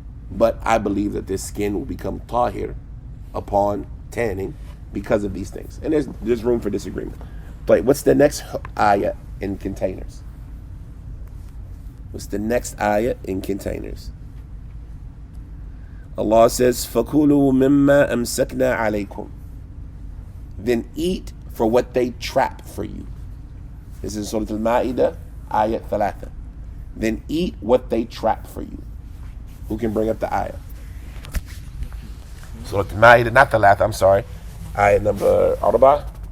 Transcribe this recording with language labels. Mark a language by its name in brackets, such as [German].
[English] But I believe that this skin will become tahir upon tanning because of these things. And there's room for disagreement. But what's the next ayat in containers? What's the next ayat in containers? Allah says, [Arabic] فَكُلُوا مِمَّا أَمْسَكْنَا عَلَيْكُمْ. [English] Then eat for what they trap for you. This is Surah Al-Ma'idah, ayat 3. Then eat what they trap for you. Who can bring up the ayat? Surah Al-Ma'idah, not 3, I'm sorry. Ayat number 4?